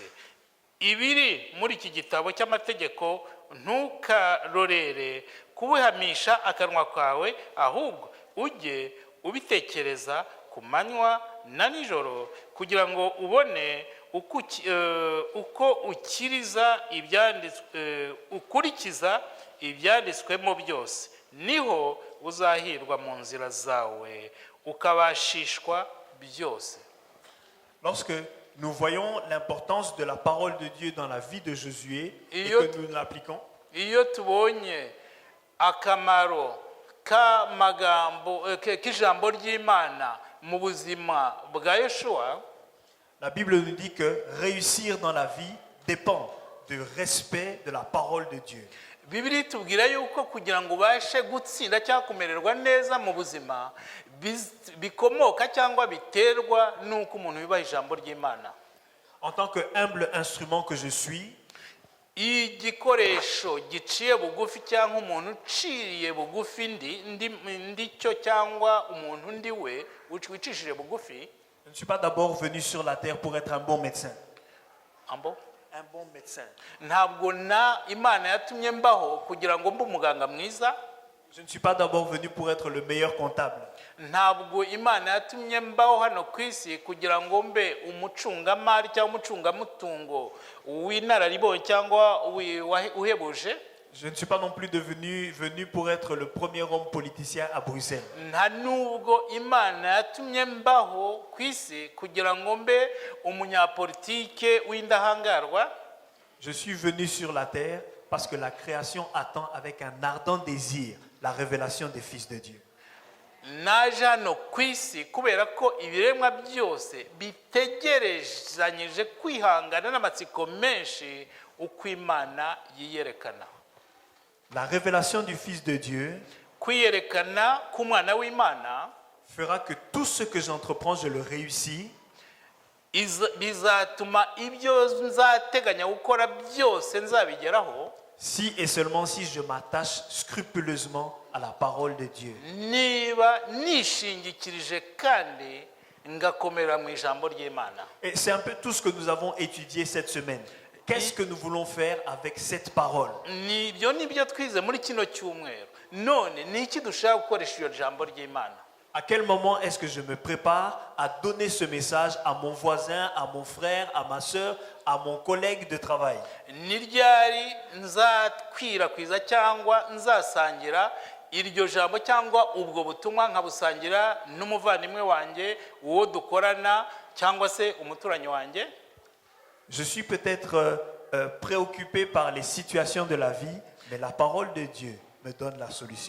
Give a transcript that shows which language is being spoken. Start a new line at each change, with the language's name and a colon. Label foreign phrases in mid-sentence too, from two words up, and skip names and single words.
Kinyarwanda: Ibiri muri iki gitabo cy'amategeko ntukarorere kubihamisha akanwa kawe, ahubwo ujye ubitekereza ku manywa na nijoro kugira ngo ubone uko ukurikiza ibyanditswemo byose, niho uzahirwa mu nzira zawe ukabashishwa byose.
French: Lorsque nous voyons l'importance de la parole de Dieu dans la vie de Josué et que nous l'appliquons,
Kinyarwanda: iyo tubonye akamaro k'ijambo ry'Imana mu buzima bwa Yeshuwa,
French: La Bible nous dit que réussir dans la vie dépend du respect de la parole de Dieu.
Kinyarwanda: Bibiliya itubwira yuko kugira ngo ubashe gutsinda cyangwa kumererwa neza mu buzima bikomoka cyangwa biterwa n'uko umuntu yubaha ijambo ry'Imana.
French: En tant que humble instrument que je suis,
Kinyarwanda: igikoresho giciye bugufi cyangwa umuntu uciye bugufi ndi cyo cyangwa umuntu ndi we wicishije bugufi.
French: je ne suis pas d'abord venu sur la terre pour être un bon médecin. Un bon médecin.
Kinyarwanda: Ntabwo Imana yatumye mbaho kugira ngo mbe umuganga mwiza.
French: Je ne suis pas d'abord venu pour être le meilleur comptable.
Kinyarwanda: Ntabwo Imana yatumye mbaho hano ku isi kugira ngo mbe umucungamari cyangwa umucungamutungo w'inararibonye cyangwa uhebuje.
French: Je ne suis pas non plus venu pour être le premier homme politicien à Bruxelles.
Kinyarwanda: Nta nubwo Imana yatumye mbaho ku isi kugira ngo mbe umunyapolitike w'indahangarwa.
French: Je suis venu sur la terre parce que la création attend avec un ardent désir la révélation des fils de Dieu.
Kinyarwanda: Naje hano ku isi kubera ko ibiremwa byose bitegerezanyije kwihangana n'amatsiko menshi uko Imana yiyerekana.
French: La révélation du Fils de Dieu
Kinyarwanda: kwiyerekana k'umwana w'Imana
French: fera que tout ce que j'entreprends, je le réussis.
Kinyarwanda: bizatuma ibyo nzateganya gukora byose nzabigeraho.
French: Si et seulement si je m'attache scrupuleusement à la parole de Dieu.
Kinyarwanda: Niba nishingikirije kandi ngakomera mu ijambo ry'Imana.
French: Et c'est un peu tout ce que nous avons étudié cette semaine. Qu'est-ce que nous voulons faire avec cette parole?
Kinyarwanda: Nibyo nibyo twize muri kino cyumweru. None ni iki dushaka gukoresha iyo jambo ry'Imana?
French: À quel moment est-ce que je me prépare à donner ce message à mon voisin, à mon frère, à ma soeur, à mon collègue de travail?
Kinyarwanda: Ni ryari nzakwirakwiza cyangwa nzasangira iryo jambo cyangwa ubwo butumwa nkabusangira n'umuvandimwe wanjye uwo dukorana cyangwa se umuturanyi wanjye?
French: Je suis peut-être préoccupé par les situations de la vie, mais la parole de Dieu me donne la solution.